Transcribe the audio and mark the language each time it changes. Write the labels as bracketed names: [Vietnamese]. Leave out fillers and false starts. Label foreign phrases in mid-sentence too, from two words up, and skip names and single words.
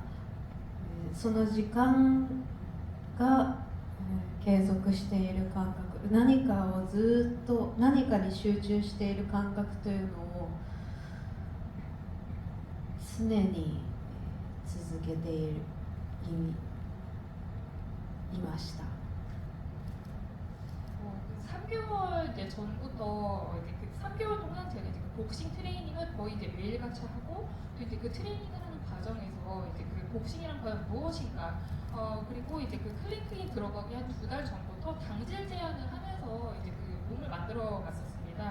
[Japanese] その時間が継続している感覚、何かをずっと何かに集中している感覚というのを常に続けていました。 [Korean] 3개월 이제 전부터 이제 그 3개월 동안 제가 이제 그 복싱 트레이닝을 거의 이제 매일같이 하고 또 이제 그 트레이닝을 하는 과정에서 이제 그 복싱이란 과연 무엇인가 그리고 이제 그 클랭크인 들어가기 한 2달 전부터 당질 제한을 하면서 이제 그 몸을 만들어 갔었습니다.